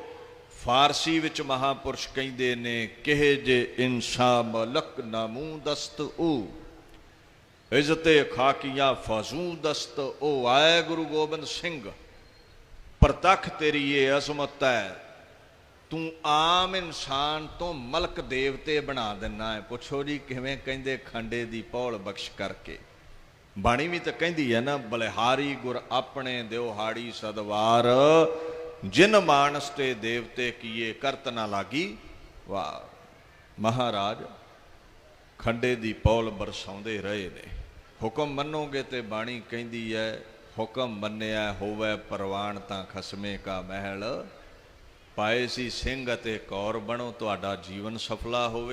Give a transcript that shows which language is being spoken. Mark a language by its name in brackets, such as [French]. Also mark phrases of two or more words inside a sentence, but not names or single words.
[Punjabi] ਫਾਰਸੀ ਵਿਚ ਮਹਾਪੁਰਸ਼ ਕਹਿੰਦੇ ਨੇ, ਕਿਹੇ ਜੇ [Persian] انسان ملک نامو دست او، عزت خاکیا فزو دست او. [Punjabi] ਆਏ ਗੁਰੂ ਗੋਬਿੰਦ ਸਿੰਘ, ਪ੍ਰਤਖ ਤੇਰੀ ਯੇ ਅਜ਼ਮਤ ਹੈ, ਤੂ ਆਮ ਇੰਸਾਨ ਤੋ ਮਲਕ ਦੇਵਤੇ ਬਨਾ ਦੇਨਾ ਹੈ। ਪੁੱਛੋ ਜੀ ਕਿਵੇਂ? ਕਹਿੰਦੇ ਖੰਡੇ ਦੀ ਪੌਲ ਬਖ਼ਸ਼ ਕਰਕੇ। [Hindi] बाणी भी तो कहती है ना, [Punjabi] ਬਲਿਹਾਰੀ ਗੁਰ ਅਪਨੇ ਦਿਵਹਾੜੀ ਸਦਵਾਰ, ਜਿਨ ਮਾਨਸ ਤੇ ਦੇਵਤੇ ਕੀਏ ਕਰਤ ਨਾ ਲਾਗੀ। ਵਾਹ ਮਹਾਰਾਜ, ਖੰਡੇ ਦੀ ਪੌਲ ਬਰਸਾਉਂਦੇ ਰਹੇ ਨੇ। ਹੁਕਮ ਮੰਨੋਗੇ ਤੇ [Hindi] बाणी कहती है, [Punjabi] ਹੁਕਮ ਮੰਨਿਆ ਹੋਵੇ ਪਰਵਾਨ ਤਾਂ ਖਸਮੇ ਕਾ ਮਹਲ। ਪਾਏ ਸੀ ਸਿੰਘ ਅਤੇ ਕੌਰ ਬਣੋ, ਤੁਹਾਡਾ ਜੀਵਨ ਸਫਲਾ ਹੋਵੇ।